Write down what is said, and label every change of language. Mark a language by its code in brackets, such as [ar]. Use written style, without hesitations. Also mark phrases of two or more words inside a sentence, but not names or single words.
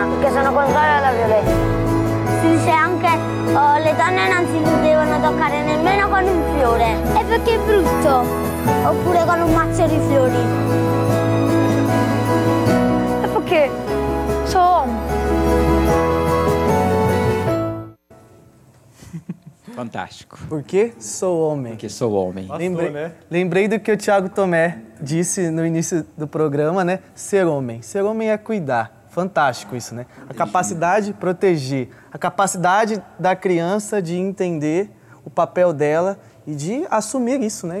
[it] Perché sono contraria alla violenza. Si dice anche le donne non si devono toccare nemmeno con un fiore. E perché è brutto. Oppure con un mazzo di fiori. Perché sono uomo. [pt] Fantástico. Porque sou homem. Porque sou homem. Lembrei do que o Thiago Tomé disse no início do programa, né? Ser homem. Ser homem é cuidar. Fantástico isso, né? A capacidade de proteger, a capacidade da criança de entender o papel dela e de assumir isso, né?